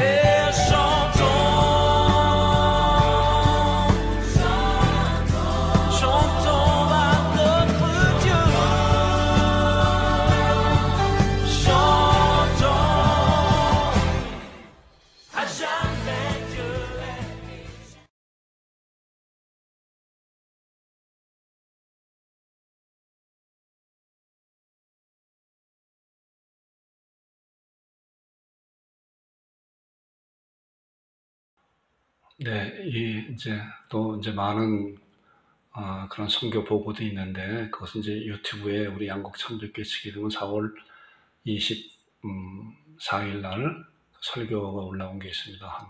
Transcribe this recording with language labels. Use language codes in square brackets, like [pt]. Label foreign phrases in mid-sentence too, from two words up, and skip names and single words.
[fr] Chantons, chantons à notre Dieu. Chantons, à jamais Dieu est. [ko] 네, 이제 많은 그런 선교 보고도 있는데 그것은 이제 유튜브에 우리 양곡 참교회 치기름은 4월 24일 날 설교가 올라온 게 있습니다.